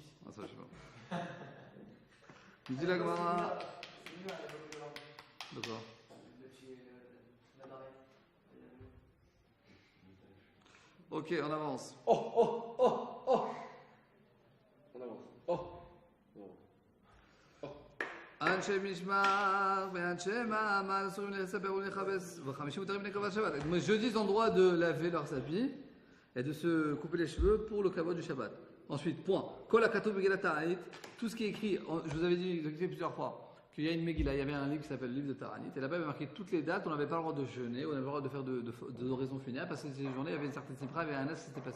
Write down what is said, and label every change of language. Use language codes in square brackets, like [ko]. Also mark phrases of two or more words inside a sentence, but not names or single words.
[fr] Ah, ça, je sais pas. Il dit la Gemara. De quoi? Ok, on avance. On avance. [he] אנשי משמר ואנשי מעמד אסורים לספר ולכבס ו50 מותרים בני כבוד שבת. [fr] Donc jeudi, ils ont le droit de laver leurs habits et de se couper les cheveux pour le kavod du Shabbat. Ensuite, point. [he] כל הכתוב מגילת תענית, [fr] tout ce qui est écrit, je vous avais dit, je l'ai dit plusieurs fois, qu'il y a une Megillah, il y avait un livre qui s'appelle le livre de Ta'anit, et là-bas il y avait marqué toutes les dates, on n'avait pas le droit de jeûner, on n'avait pas le droit de faire d'oraison funèbre, parce que ces journées, il y avait une certaine simra, il y avait un as qui s'était passé.